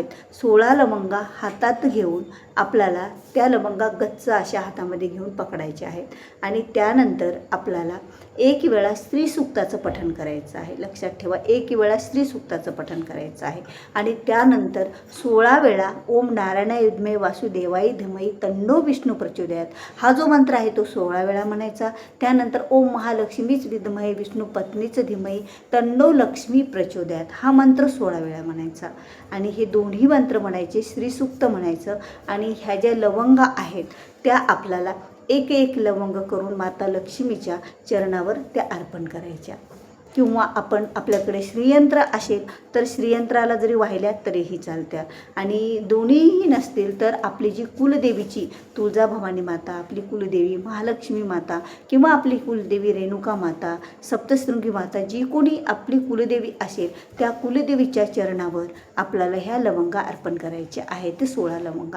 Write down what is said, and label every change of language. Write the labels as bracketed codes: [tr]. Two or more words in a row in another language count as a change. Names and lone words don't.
[mr] 16 लवंगा हातात घेऊन आपल्याला त्या लवंगा गच्च अशा हातामध्ये घेऊन पकडायचे आहेत आणि त्यानंतर आपल्याला एक वेळा स्त्री सूक्ताचं पठण करायचं आहे. लक्षात ठेवा, एक वेळा स्त्री सूक्ताचं पठण करायचं आहे आणि त्यानंतर 16 वेळा [sa] ओम नारायणाय विद्महे वासुदेवाय धीमहि तन्नो विष्णू प्रचोदयात [mr] हा जो मंत्र आहे तो 16 वेळा म्हणायचा. त्यानंतर [sa] ओम महालक्ष्मीच विद्महे विष्णू पत्नीच धीमहि तन्नो लक्ष्मी प्रचोदयात [mr] हा मंत्र 16 वेळा म्हणायचा आणि हे दोन्ही मंत्र म्हणायचे, श्रीसूक्त म्हणायचं आणि ह्या ज्या लवंगा आहेत त्या आपल्याला एक एक लवंग करून माता लक्ष्मीच्या चरणावर त्या अर्पण करायच्या. किंवा आपण आपल्याकडे श्रीयंत्र असेल तर श्रीयंत्राला जरी वाहिल्या तरीही चालत्या, आणि दोन्हीही नसतील तर आपली जी कुलदेवीची तुळजाभवानी माता, आपली कुलदेवी महालक्ष्मी माता किंवा आपली कुलदेवी रेणुका माता, सप्तशृंगी माता, जी कोणी आपली कुलदेवी असेल त्या कुलदेवीच्या चरणावर आपल्याला ह्या लवंगा अर्पण करायच्या आहेत, ते 16 लवंगा.